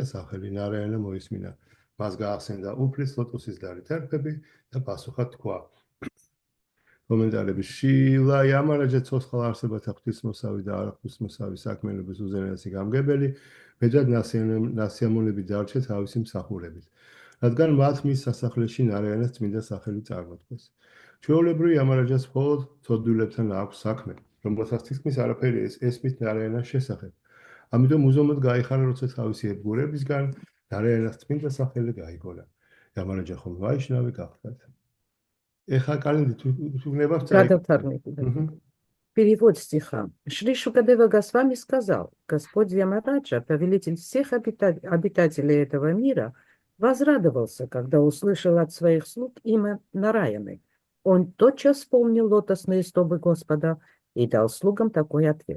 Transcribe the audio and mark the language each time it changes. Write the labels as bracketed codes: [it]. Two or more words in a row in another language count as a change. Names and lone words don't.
[ka] სახელი ნარაიანა მოისმინა მას გაახსენდა უფლის ლოტოსის დარი ტერფები და პასუხად თქვა კომენტარები შილა ამარაჯა ცოცხალ არსებათა ღვთისმოსავი და არაღვთისმოსავი საქმიანობის უზენაესი გამგებელი მეტად ნასიამოვნები დარჩა თავისი მსახურებით რადგან მათ მის სასახლეში ნარაიანას წმინდა სახელი წარმოთქვეს ჩვეულებრივი ამარაჯას მხოლოდ ცოდვილებთან აქვს საქმე, რომელსაც თითქმის არაფერი ესმით ნარაიანას შესახებ. ამიტომ უზომოდ გაიხარა, როცა თავისი ებგურებისგან ნარაიანას წმინდა სახელი გაიგონა. ამარაჯა ხომ ვაიშნავი გახდათ. ეხა კალენდი თუ გნებავთ [ru] Перевод стиха. Шри Шукадева Госвами сказал, Господь Ямараджа, повелитель всех обитателей этого мира, возрадовался, когда услышал от своих слуг имя Нараяны. Он тотчас вспомнил лотосные стопы Господа и дал слугам такой ответ.